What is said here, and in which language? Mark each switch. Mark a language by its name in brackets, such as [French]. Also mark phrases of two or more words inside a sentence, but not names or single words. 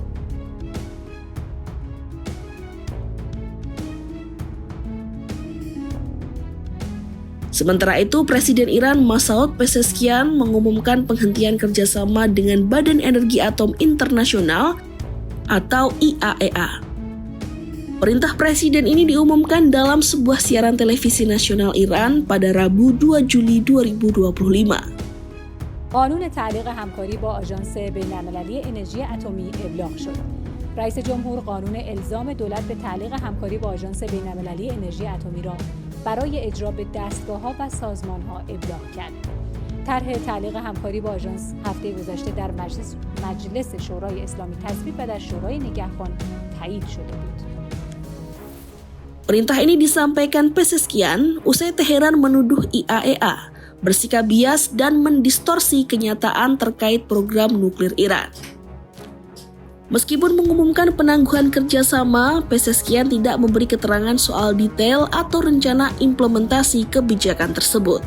[Indonesian] Sementara itu, Presiden Iran Masoud Pezeshkian mengumumkan penghentian kerjasama dengan Badan Energi Atom Internasional atau IAEA. Perintah Presiden ini diumumkan dalam sebuah siaran televisi nasional Iran pada Rabu 2 Juli 2025. [Persian] قانون تعلیق همکاری با آژانس بین‌المللی انرژی اتمی ابلاغ شد. رئیس جمهور قانون الزام دولت به تعلیق همکاری با آژانس بین‌المللی انرژی اتمی را برای اجرا به دستگاه‌ها و سازمان‌ها ابلاغ کرد. طرح تعلیق همکاری با آژانس هفته گذشته در مجلس شورای اسلامی تصویب و در شورای نگهبان تایید شده بود. [Indonesian] Perintah ini disampaikan Pezeshkian usai Teheran menuduh IAEA bersikap bias dan mendistorsi kenyataan terkait program nuklir Iran. Meskipun mengumumkan penangguhan kerjasama, Pezeshkian tidak memberi keterangan soal detail atau rencana implementasi kebijakan tersebut.